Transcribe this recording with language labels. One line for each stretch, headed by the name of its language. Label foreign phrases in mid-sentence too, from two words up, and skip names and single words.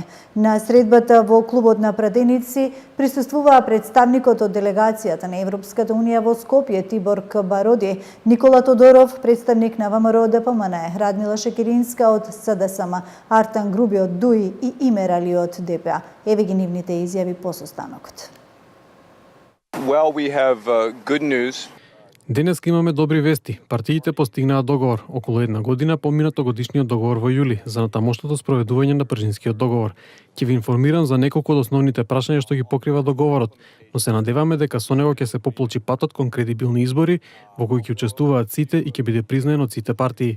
Macedonian: На средбата во клубот на пратеници присуствуваа представникот од делегацијата на Европската унија во Скопје Тибор Бароди, Никола Тодоров, представник на ВМРО ДПМН, Радмила Шекеринска од СДСМ, Артан Груби од ДУИ и Имер Али од ДПА. Еве ги нивните изјави по состанокот.
English: Well, we have good news.
Macedonian: Денес имаме добри вести. Партиите постигнаа договор околу една година по минатогодишниот договор во јули за натамошното спроведување на Пржинскиот договор. Ќе ви информирам за неколку од основните прашања што ги покрива договорот, но се надеваме дека со него ќе се поплочи патот кон кредибилни избори во кои ќе учествуваат сите и ќе биде признаен од сите партии.